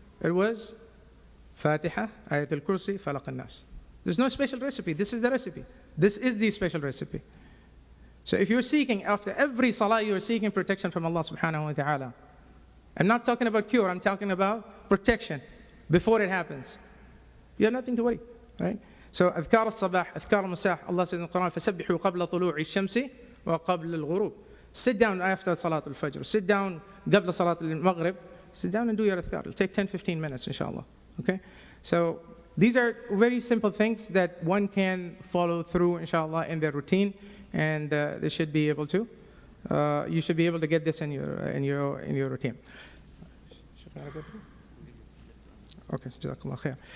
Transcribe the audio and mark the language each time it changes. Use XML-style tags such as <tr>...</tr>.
<en>It was Fatiha, Ayatul Kursi, Falaq an-Nas. There's no special recipe. This is the recipe. This is the special recipe. So if you're seeking, after every salah, you're seeking protection from Allah subhanahu wa ta'ala. I'm not talking about cure, I'm talking about protection before it happens. You have nothing to worry, right?</en> <ar>So, أذكار الصباح, أذكار المساء,</ar> <en>Allah says in the Quran,</en> <ar>فَسَبِّحُوا قَبْلَ طُلُوعِ الشَّمْسِ وَقَبْلَ الْغُرُوبِ.</ar> <en>Sit down after Salat al-Fajr. Sit down</en> <ar>قبل</ar> <en>Salat al-Maghrib. Sit down and do your adhkar. It'll take 10-15 minutes, inshallah. Okay? So, these are very simple things that one can follow through, inshallah, in their routine, and they should be able to. You should be able to get this in your routine. Should I go through? Okay, jazakallah khair.</en>